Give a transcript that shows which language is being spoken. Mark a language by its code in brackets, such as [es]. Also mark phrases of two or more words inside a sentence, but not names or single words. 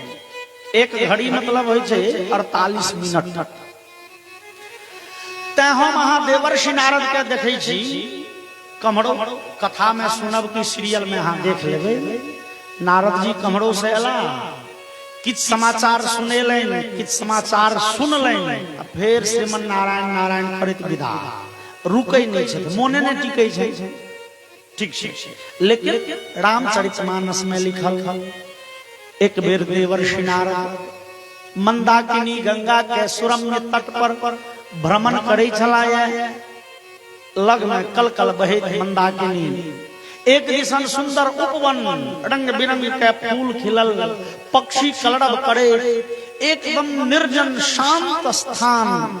[mai] एक घड़ी मतलब होय छै 48 मिनट। तै हम अहाँ देवर्षि नारद के देखै छी, कमरो कथा में सुनब की सीरियल में अहाँ देख लेबै। नारद जी कमरो से अला, किछ समाचार सुनेलैन, किछ समाचार सुनलैन, फिर श्रीमन नारायण नारायण करैत विदा। रुकै नहीं छै, मोने नहीं टिकै छै। ठीक छै, लेकिन रामचरितमानस में लिखल एक बेर देवर्षि नारद मंदाकिनी गंगा के सुरम्य तट पर भ्रमण करै छलाह। लग में कल कल बहैत मंदाकिनी, एक दिसन सुंदर उपवन, रंग बिरंग के फूल खिलल, पक्षी कलरव करे, एकदम निर्जन शांत स्थान।